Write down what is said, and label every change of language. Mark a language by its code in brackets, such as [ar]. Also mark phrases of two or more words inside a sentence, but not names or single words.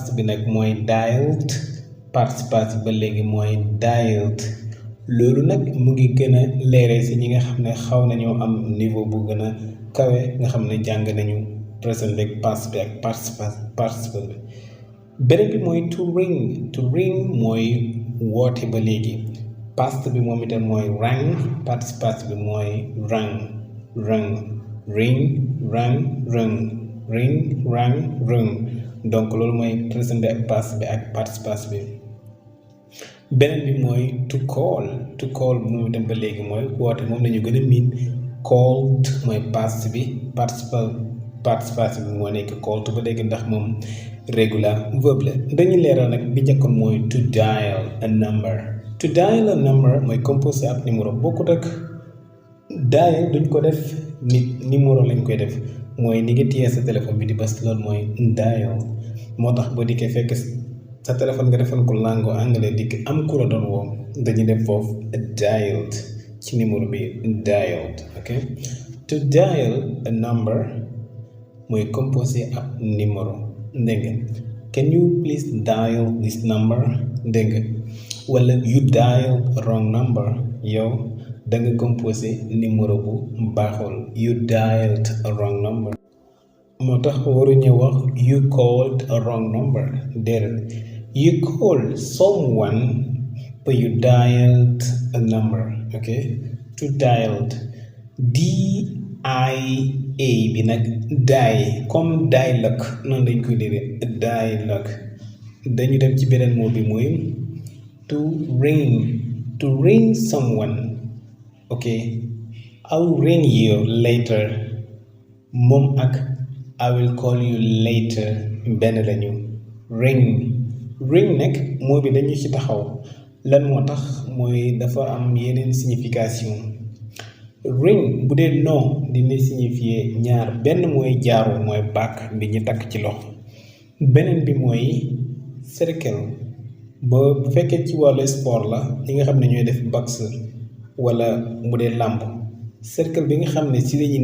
[wo] bi nag mooy dialed participe ba léegi mooy dialed loolu nag mu ngi gën a leeree ci ñi nga xam ne xaw nañoo am niveau bu gën a kawe nga xam ne jàng nañu présent bi ak past bi ak participe bi beneen bi mooy [en] to ring [wo] mooy woote ba léegi past bi moom itam mooy rang participe bi mooy rang ring rang donc loolu mooy présent bi ak past bi ak participe bi beneen bi mooy [en] to call [wo] moom itam ba léegi mooy woote moom lañu gën a miin called mooy past bi participe bi moo nekk called ba léegi ndax moom [en] regular verb [wo] la dañu leeral nag bi njëkkoon mooy [en] to dial a number [wo] mooy composé ab numéro bokkut ak dial duñ ko def nit numéro lañ koy def mooy ni nga téye sa téléphone bi di bës loolu mooy dial moo tax boo dikkee fekk sa téléphone nga defoon ko [fr] langue anglais [wo] dikk am ku la doon woo dañuy def foofu dialed ci numéro bi dialed ok [en] to dial a [wo] number mooy composé ab numéro dégg nga [en] can you please dial this number [wo] dégg nga wala [en] you dial wrong number [wo] yow da nga composé numéro bu baaxul [en] you dialed a wrong number [wo] moo tax waruñu wax [en] you called a wrong number [wo] déedéet [en] you called someone but you dialed a number okay to dialed [wo] D-I-A bi nag die [fr] comme dialogue [wo] noonu lañ koy déggee dialogue dañu dem ci beneen mot bi mooy [en] to ring someone okay I'll ring you later [wo] moom ak [en] I will call you later [wo] benn lañu ring nag moo bi dañu ci taxaw lan moo tax mooy dafa am yeneen signification ring bu dee non dina signifier ñaar benn mooy jaaru mooy baak bi ñu takk ci loxo beneen bi mooy cercle ba bu fekkee ci wàllu sport la ñi nga xam ne ñooy def boxe wala mu dee làmb cercle bi nga xam ne ci lañuy